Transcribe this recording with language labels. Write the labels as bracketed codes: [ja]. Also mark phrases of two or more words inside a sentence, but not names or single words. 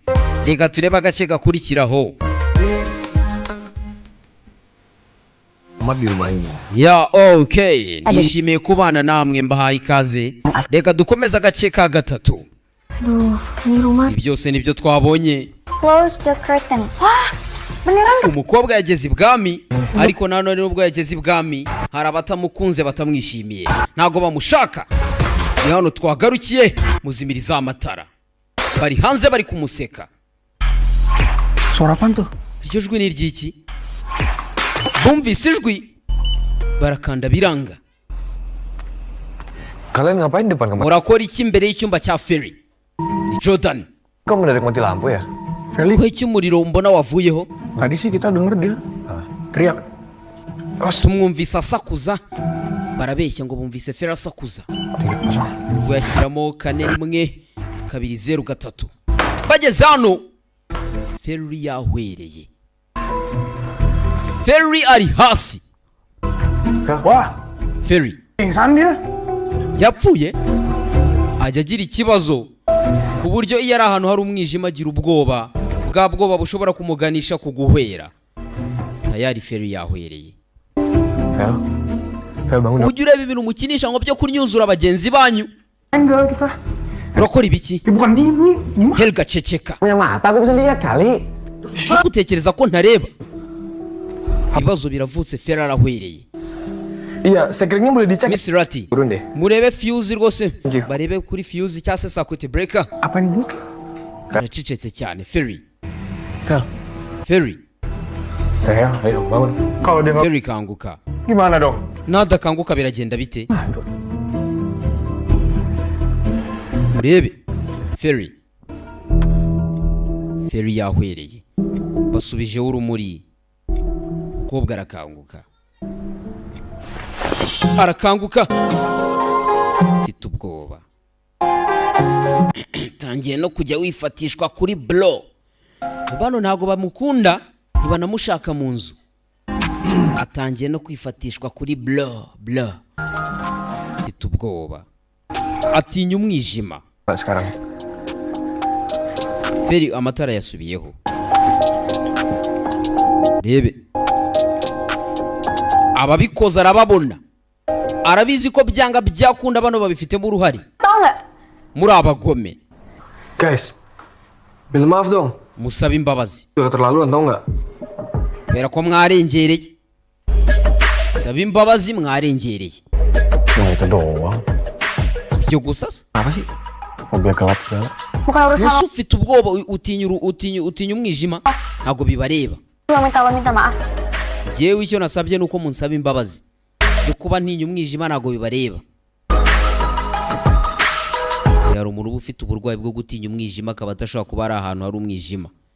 [rw] Reka turebe agace gakurikiraho. [id] Ya okay. [rw] Nishimiye kubana namwe mbahaye ikaze. Reka dukomeza agace ka gatatu. Ni rumah. Byose nibyo twabonye. [en] Close the curtain. [id] Beneran [rw] umukobwa yageze ibwami, ariko nanone nubwo yageze ibwami hari abatamukunze batamwishimiye, ntago bamushaka. Ni hano twagarukiye muzimiriza amatara, bari hanze bari kumuseka. [id] Suara apaan tuh? [rw] Iryo jwi ni iry'iki? Bumvise ijwi barakanda biranga. [id] Kalian ngapain depan kamar? [rw] Murakora iki imbere y'icyumba cya Ferry? Ni Jordan. [id] Kok mendadak mati lampu ya? Feli, [rw] Ko iki umuriro mbona wavuyeho? [id] tadi sih kita denger dia teriak. [rw] Tumwumvise asakuza. Barabeshya ngo bumvise Ferry asakuza. Ubwo yashyiramo 4-1-2-0-3. Bageze hano Ferry yahwereye. Ferry ari hasi. [id] Wah, Ferry pingsan dia. [rw] yapfuye. Ajya agira ikibazo ku buryo iyo ari ahantu hari umwijima agira ubwoba. Bwa bwoba bushobora kumuganisha kuguhwera. Tayari Ferry yahwereye. [id] Fel bangun. [rw] Ujya ureba ibintu mukinisha ngo byo kunyuzura abagenzi banyu. [id] Enggak kita. [rw] Urakora ibiki? [id] Bukan ini. Gimana? [rw] Helga ceceka. [id] Punya mata aku bisa lihat kali. [rw] Gutekereza ko ntareba. Ibibazo biravutse Ferry arahwereye. [id] Iya, sekringnya boleh dicek. Miss Rati, Turun deh. [rw] murebe fuse rwose. [en] Thank you. [rw] Barebe kuri fuse cyangwa se [en] circuit breaker. [id] Apa ini? [rw] Aracecetse cyane Ferry. Fel. Ferry. [id] Fel, ayo bangun. Kalau dia nggak [rw] Ferry kanguka. [id] gimana dong? [rw] nadakanguka biragenda bite? [id] Aduh. [rw] Urebe Ferry yahwereye, basubijeho urumuri, umukobwa arakanguka afite ubwoba. Tangiye no kujya wifatishwa kuri blo. Bano ntago bamukunda, ntibanamushaka mu nzu. Atangiye no kwifatishwa kuri blo. Afite ubwoba, atinya umwijima. [id] Sekarang. [rw] Ferry amatara yasubiyeho. Rebe ababikoza arababona, arabizi ko byanga byakunda bano babifitemo uruhari. [id] Tahu nggak? [rw] Muri abagome. [id] Guys, minta maaf dong. [rw] Musaba imbabazi. Udah keterlaluan tau nggak? Bera ko mwarengereye. Saba imbabazi mwarengereye. [id] Nah itu doang. [rw] Byo gusa se? [id] Apa sih? Mobil gelap segala. Bukan urusan [rw] Musu ufite ubwoba, utinya umwijima, ntago bibareba. [id] lo minta maaf. [rw] Jewe icyo nasabye nuko munsaba imbabazi. Byo kuba ntinya umwijima ntago bibareba. Yari umuntu ufite uburwayi bwo gutinya umwijima, akaba atashobora kuba ari ahantu hari umwijima.